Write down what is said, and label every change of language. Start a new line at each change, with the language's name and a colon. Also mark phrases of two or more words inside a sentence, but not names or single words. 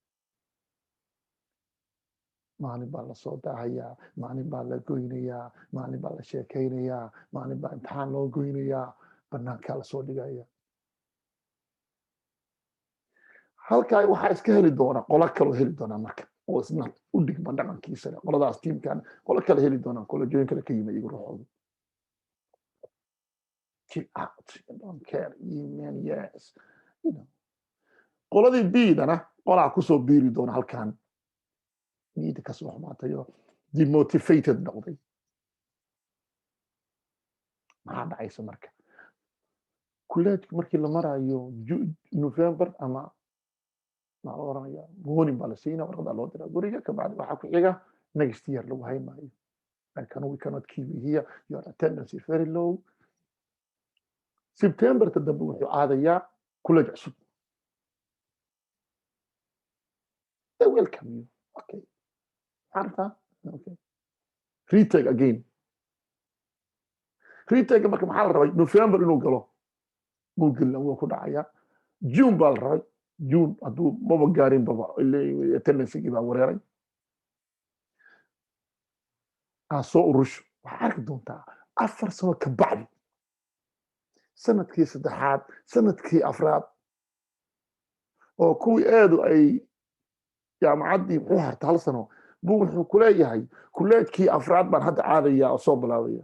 Somali: maalin baa la soo daahayaa, maalin baa la goynayaa, maalin baa la sheekaynayaa, maalin baa imtixaan loo goynayaa, banaankaa la soo dhigaya. halkaa waxaa iska heli doona qolo kaloo heli doonaa marka, oo isna u dhigma dhaqankiisa leh. qoladaas tiimkan qolo kale heli doonaan, kolajooyin kale ka yimid iyagu ruuxooda.
English: Chill out, don't care, man, yes.
Somali: qoladii biidana qolaa kusoo biiri doona halkan, niyadda kasoo xumaatayo demotivated noqday. maxaa dhacaysa marka? kuleejka markii la marayo November ama maxaa la oranaya, warning baa la siinaa, warqadaa loo diraa guriga, kabacdi waxaa ku xiga
English: next year
Somali: lagu hayn maayo.
English: we cannot keep you here, your attendance is very low.
Somali: September dambe wuxuu aadayaa kuleej cusub.
English: They welcome you. Okay. عارفة؟ Okay. retake again.
Somali: retake marka maxaa la rabay November inuu galo, muu gelin, wuu ku dhacayaa. June baa la rabay, June hadduu maba gaarin baba, attendance-gii baa wareeray. aan soo urusho, waxaa arki doontaa 4 sano ka bacdi, sanadkii 3aad, sanadkii 4aad, oo kuwii aadu ay jaamacaddii muxuu harta 1 sano, buu wuxuu ku leeyahay kuleejkii 4aad baan hadda caadaya oo soo bilaabaya.